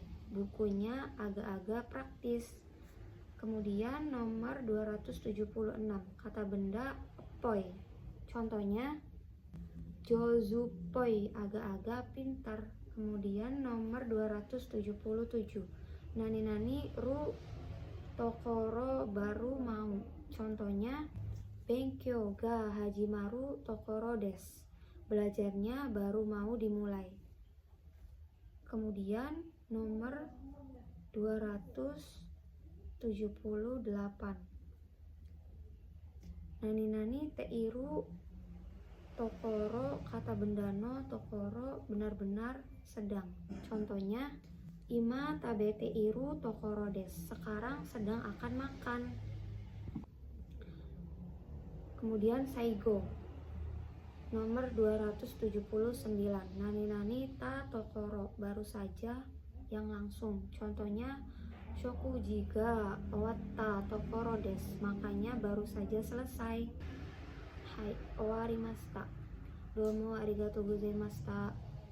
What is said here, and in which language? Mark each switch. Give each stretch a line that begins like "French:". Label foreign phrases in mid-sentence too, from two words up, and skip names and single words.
Indonesian: Bukunya agak-agak praktis. Kemudian nomor 276, kata benda poi. Contohnya,
Japanese: 上手っぽい.
Indonesian: Agak-agak pintar. Kemudian nomor 277,
Japanese: 何るところ
Indonesian: baru mau. Contohnya,
Japanese: 勉強が始まるところです.
Indonesian: Belajarnya baru mau dimulai. Kemudian nomor 278,
Japanese: 何ているところ.
Indonesian: Kata benda
Japanese: のところ
Indonesian: benar-benar sedang. Contohnya,
Japanese: 今食べているところです.
Indonesian: Sekarang sedang akan makan. Kemudian saigo nomor 279,
Japanese: 何たところ.
Indonesian: Baru saja, yang langsung. Contohnya,
Japanese: 食事が終わったところです.
Indonesian: Makanya baru saja selesai.
Japanese: はい, 終わりました. どうもありがとうございました.